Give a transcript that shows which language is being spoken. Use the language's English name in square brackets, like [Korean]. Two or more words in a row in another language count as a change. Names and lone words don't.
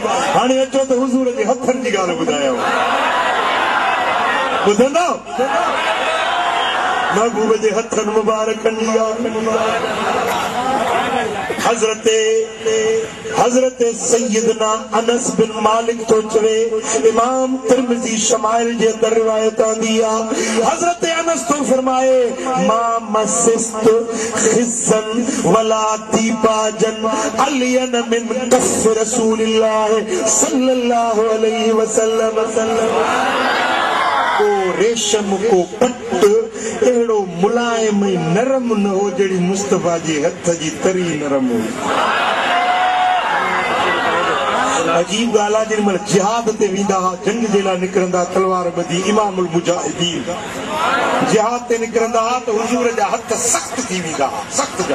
[Sindhi] हाणे अचो त हुजूर जे हथनि जी ॻाल्हि ॿुधायो। ॿुधंदो महबूब जे हथनि मुबारकनि जी ॻाल्हि। हज़रत सैयदना अनस बिन मालिक तो चवे, इमाम तिरमिज़ी शमाइल जे अंदर रिवायत आंदी आहे। हज़रत अनस तो फरमाए, [Arabic] ما مسست خزا ولا ديباجا ألين من كف رسول الله صلى الله عليه وسلم. [Sindhi] को रेशम को पट अहिड़ो मुलायम नरम न हो जहिड़ी मुस्तफा जे हथ जी तरी नरम हो। अजीब ॻाल्हि आहे, जेॾी महिल जिहाद ते वेंदा हुआ, जंग जे लाइ निकिरंदा, तलवार ॿधी, [Arabic] إمام المجاهدين [Sindhi] जिहाद ते निकिरंदा हुआ त हुजूर जा हथ सख़्त थी वेंदा हुआ, सख़्त जा।